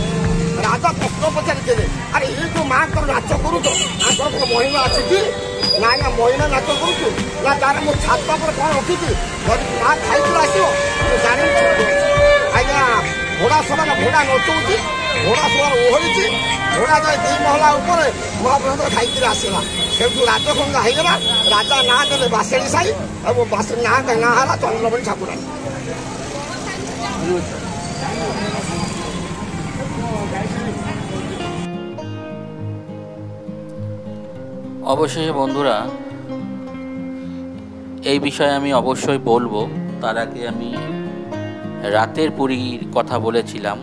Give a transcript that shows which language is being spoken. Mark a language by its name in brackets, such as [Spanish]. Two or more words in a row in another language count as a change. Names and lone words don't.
[Odia] ରାଜା ପ୍ରଶ୍ନ ପଚାରିଥିଲେ ଆରେ ଏ ଯେଉଁ ମାଆଙ୍କର ନାଚ କରୁଛ ଆଙ୍କର କ'ଣ ମହିମା ଅଛି କି ନା ଆଜ୍ଞା ମହିମା ନାଚ କରୁଛୁ ନା ତାର ମୁଁ ଛାତ ଉପରେ କ'ଣ ରଖିଛି ମା ଖାଇକି ଆସିବ ଜାଣିଛୁ ଆଜ୍ଞା ଘୋଡ଼ା ସମାନ ଘୋଡ଼ା ନଚଉଛି ଘୋଡ଼ା ସମାନ ଓହଳିଛି ଘୋଡ଼ା ଯାଇ 2 ମହଲା ଉପରେ ମହାପ୍ରଭୁ ଖାଇକିରି ଆସିଲା ସେଠୁ ରାଜଭଙ୍ଗା ହେଇଗଲା ରାଜା ନାଁ ଦେଲେ ବାସେଳି ସାହି ଏବଂ ବାସେଳି ନାଁ ହେଲା ଚନ୍ଦ୍ରମଣି ଠାକୁରାଣୀ। [Bangla] অবশেষে বন্ধুরা এই বিষয়ে আমি অবশ্যই বলবো, তার আগে আমি রাতের পুরীর কথা বলেছিলাম।